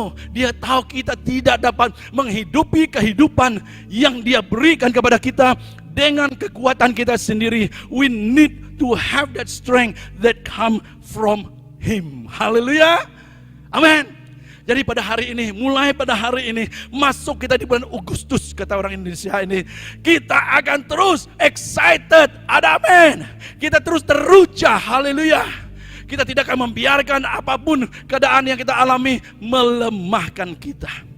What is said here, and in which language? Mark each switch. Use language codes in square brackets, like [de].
[ms] Dia tahu kita tidak dapat menghidupi kehidupan yang Dia berikan kepada kita dengan kekuatan kita sendiri. [en] We need to have that strength that come from Him. [ms] Haleluya. Amin. Jadi mulai pada hari ini, masuk kita di bulan Agustus, kata orang Indonesia ini, kita akan terus excited, ada amin. Kita terus teruja, haleluya. Kita tidak akan membiarkan apapun keadaan yang kita alami melemahkan kita.